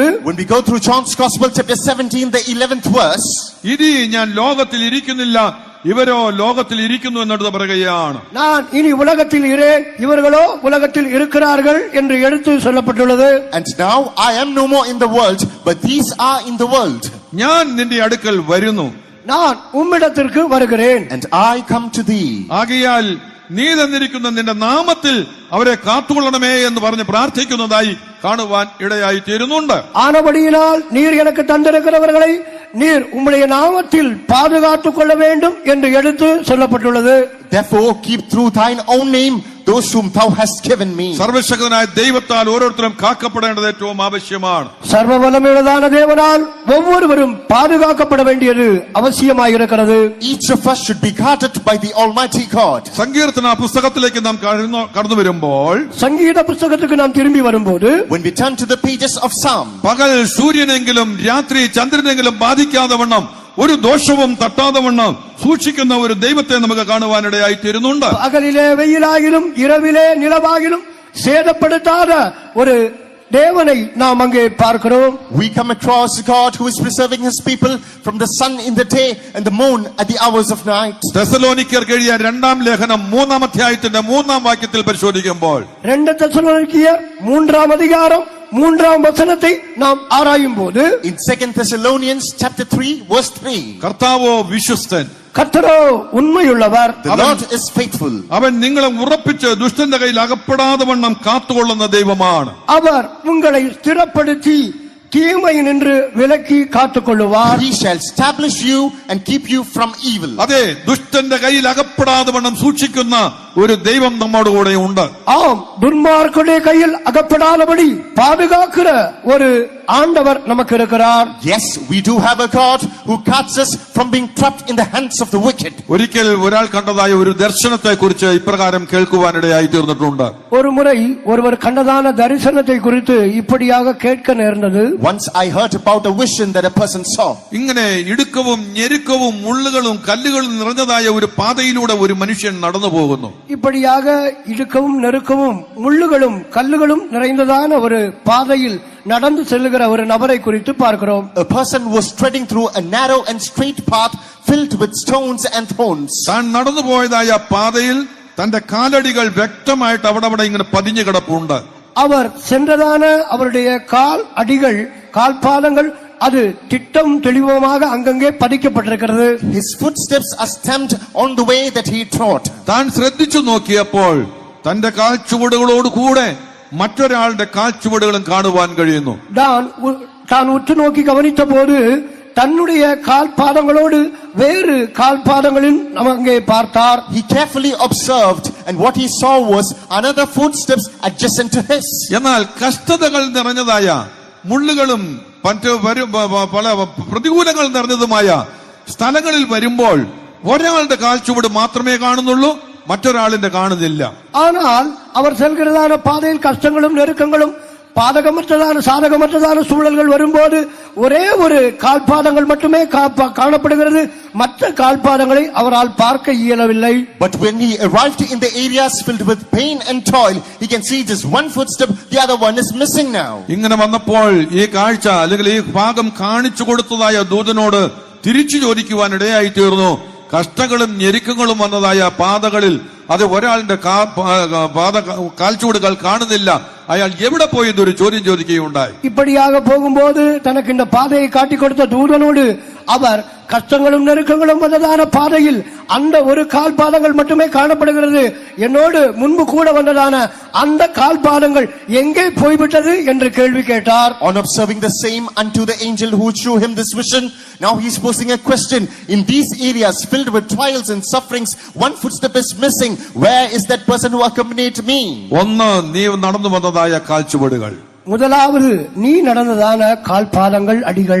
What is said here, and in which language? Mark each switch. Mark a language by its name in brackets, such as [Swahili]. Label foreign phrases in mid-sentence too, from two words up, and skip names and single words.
[English] when we go through John's Gospel chapter 17 the 11th verse, [Malayalam] ഇനി ഞാൻ ലോകത്തിൽ ഇരിക്കുന്നില്ല, ഇവരോ ലോകത്തിൽ ഇരിക്കുന്നു എന്നെടുത്ത് പറയുകയാണ്. [Tamil] நான் இனி உலகத்தில் இரேன், இவர்களோ உலகத்தில் இருக்கிறார்கள் என்று எடுத்து சொல்லப்பட்டுள்ளது. [English] And now I am no more in the world, but these are in the world. [Malayalam] ഞാൻ നിന്റെ അടുക്കൽ വരുന്നു, [Tamil] நான் உம்மிடத்திற்கு வருகிறேன். [English] And I come to thee. [Malayalam] ആകയാൽ നീ തന്നിരിക്കുന്ന നിന്റെ നാമത്തിൽ അവരെ കാത്തുകൊള്ളണമേ എന്ന് പറഞ്ഞ് പ്രാർത്ഥിക്കുന്നതായി കാണുവാൻ ഇടയായി തീരുന്നുണ്ട്. [Tamil] ஆனபடியினால் நீர் எனக்கு தந்திருக்கிறவர்களை நீர் உம்முடைய நாமத்தில் பாதுகாத்துக் கொள்ள வேண்டும் என்று எடுத்து சொல்லப்பட்டுள்ளது. [English] Therefore keep through thine own name those whom thou hast given me. [Malayalam] സർവശക്തനായ ദൈവത്താൽ ഓരോരുത്തരും കാക്കപ്പെടേണ്ടത് ഏറ്റവും ആവശ്യമാണ്. [Tamil] சர்வவல்லமையுள்ளதான தேவனால் ஒவ்வொருவரும் பாதுகாக்கப்பட வேண்டியது அவசியமாயிருக்கிறது. [English] Each of us should be guarded by the Almighty God. [Malayalam] സങ്കീർത്തന പുസ്തകത്തിലേക്ക് നാം കടന്നു വരുമ്പോൾ, [Tamil] சங்கீத புஸ்தகத்துக்கு நாம் திரும்பி வரும்போது, [English] When we turn to the pages of Psalm, [Malayalam] പകൽ സൂര്യനെങ്കിലും രാത്രി ചന്ദ്രനെങ്കിലും ബാധിക്കാതെ വണ്ണം ഒരു ദോഷവും തട്ടാതെ വണ്ണം സൂക്ഷിക്കുന്ന ഒരു ദൈവത്തെ നമുക്ക് കാണുവാനിടയായി തീരുന്നുണ്ട്. [Tamil] பகலிலே வெயிலாகிலும் இரவிலே நிலவாகிலும் சேதப்படுத்தாத ஒரு தேவனை நாம் அங்கே பார்க்கிறோம். [English] we come across God who is preserving his people from the sun in the day and the moon at the hours of night. [Malayalam] തെസ്സലോനിക്കർക്ക് എഴുതിയ 2-ാം ലേഖനം 3-ാം അധ്യായത്തിന്റെ 3-ാം വാക്യത്തിൽ പരിശോധിക്കുമ്പോൾ, [Tamil] 2 தெசலோனிக்கேயர் 3-ஆம் அதிகாரம் 3-ஆம் வசனத்தை நாம் ஆராயும் போது, [English] In 2 Thessalonians chapter 3 verse 3, [Malayalam] കർത്താവോ വിശ്വസ്തൻ, [Tamil] கர்த்தரோ உண்மையுள்ளவர், [English] the Lord is faithful. [Malayalam] അവൻ നിങ്ങളെ ഉറപ്പിച്ച് ദുഷ്ടന്റെ കയ്യിൽ അകപ്പെടാതെ വണ്ണം കാത്തുകൊള്ളുന്ന ദൈവമാണ്. [Tamil] அவர் உங்களை ஸ்திரப்படுத்தி தீமை நின்று விலக்கி காத்துக்கொள்ளுவார். [English] He shall establish you and keep you from evil. [Malayalam] അതെ, ദുഷ്ടന്റെ കയ്യിൽ അകപ്പെടാതെ വണ്ണം സൂക്ഷിക്കുന്ന ഒരു ദൈവം നമ്മോട് കൂടെ ഉണ്ട്. [Tamil] ஆம், துன்மார்க்கருடைய கையில் அகப்படாதபடி பாதுகாக்கிற ஒரு ஆண்டவர் நமக்கு இருக்கிறார். [English] Yes, we do have a God who cuts us from being trapped in the hands of the wicked. [Malayalam] ഒരിക്കൽ ഒരാൾ കണ്ടതായ ഒരു ദർശനത്തെ കുറിച്ച് ഇപ്രകാരം കേൾക്കുവാനിടയായി തീർന്നിട്ടുണ്ട്. [Tamil] ஒரு முறை ஒருவர் கண்டதான தரிசனத்தை குறித்து இப்படியாக கேட்க நேர்ந்தது. [English] Once I heard about a vision that a person saw. [Malayalam] ഇങ്ങനെ ഇടുക്കവും ഞെരുക്കവും മുള്ളുകളും കല്ലുകളും നിറഞ്ഞതായ ഒരു പാതയിലൂടെ ഒരു മനുഷ്യൻ നടന്നു പോകുന്നു. [Tamil] இப்படியாக இடுக்கவும் நெருக்கவும் முள்ளுகளும் கல்லுகளும் நிறைந்ததான ஒரு பாதையில் நடந்து செல்லுகிற ஒரு நபரை குறித்து பார்க்கிறோம். [English] A person was treading through a narrow and straight path filled with stones and thorns. [Malayalam] താൻ നടന്നു പോയതായ പാതയിൽ തന്റെ കാലടികൾ വ്യക്തമായിട്ട് അവിടെ ഇങ്ങനെ പതിഞ്ഞു കിടപ്പുണ്ട്. [Tamil] அவர் சென்றதான அவருடைய கால் அடிகள் கால்பாதங்கள் அது திட்டம் தெளிவமாக அங்கங்கே பதிக்கப்பட்டிருக்கிறது. [English] His footsteps are stamped on the way that he trod. [Malayalam] താൻ ശ്രദ്ധിച്ചു നോക്കിയപ്പോൾ തന്റെ കാൽച്ചുവടുകളോട് കൂടെ മറ്റൊരാളുടെ കാൽച്ചുവടുകളും കാണുവാൻ കഴിയുന്നു. [Tamil] தான் உற்று நோக்கி கவனித்த போது தன்னுடைய கால்பாதங்களோடு வேறு கால்பாதங்களில் அங்கே பார்த்தார். [English] He carefully observed and what he saw was another footsteps adjacent to his. [Malayalam] എന്നാൽ കഷ്ടതകൾ നിറഞ്ഞതായ മുള്ളുകളും പല പ്രതികൂലങ്ങൾ നിറഞ്ഞതുമായ സ്ഥലങ്ങളിൽ വരുമ്പോൾ ഒരാളുടെ കാൽച്ചുവട് മാത്രമേ കാണുന്നുള്ളൂ, മറ്റൊരാളിന്റെ കാണുന്നില്ല. [Tamil] ஆனால் அவர் செல்கிறதான பாதையில் கஷ்டங்களும் நெருக்கங்களும் பாதகமற்றதான சாதகமற்றதான சூழல்கள் வரும்போது ஒரே ஒரு கால்பாதங்கள் மட்டுமே காணப்படுகிறது, மற்ற கால்பாதங்களை அவரால் பார்க்க இயலவில்லை. [English] But when he arrived in the areas filled with pain and toil, he can see just one footstep, the other one is missing now. [Malayalam] ഇങ്ങനെ വന്നപ്പോൾ ഈ കാഴ്ച അല്ലെങ്കിൽ ഈ ഭാഗം കാണിച്ചു കൊടുത്തതായ ദൂതനോട് തിരിച്ചു ചോദിക്കുവാൻ ഇടയായി തീർന്നു. കഷ്ടങ്ങളും ഞെരുക്കങ്ങളും വന്നതായ പാതകളിൽ അത് ഒരാളുടെ കാൽച്ചുവടുകൾ കാണുന്നില്ല, അയാൾ എവിടെ പോയി എന്നൊരു ചോദ്യം ചോദിക്കുകയുണ്ടായി. [Tamil] இப்படியாக போகும்போது தனக்கு இந்த பாதையை காட்டிக் கொடுத்த தூதனோடு அவர் கஷ்டங்களும் நெருக்கங்களும் வந்ததான பாதையில் அந்த ஒரு கால்பாதங்கள் மட்டுமே காணப்படுகிறது, என்னோடு முன்பு கூட வந்ததான அந்த கால்பாதங்கள் எங்கே போய்விட்டது என்று கேள்வி கேட்டார். [English] On observing the same unto the angel who showed him this vision, now he is posing a question. In these areas filled with trials and sufferings, one footstep is missing. Where is that person who accompanied me? [Malayalam] ഒന്ന്, നീ നടന്നു വന്നതായ കാൽച്ചുവടുകൾ. [Tamil] முதலாவது நீ நடந்ததான கால்பாதங்கள் அடிகள்.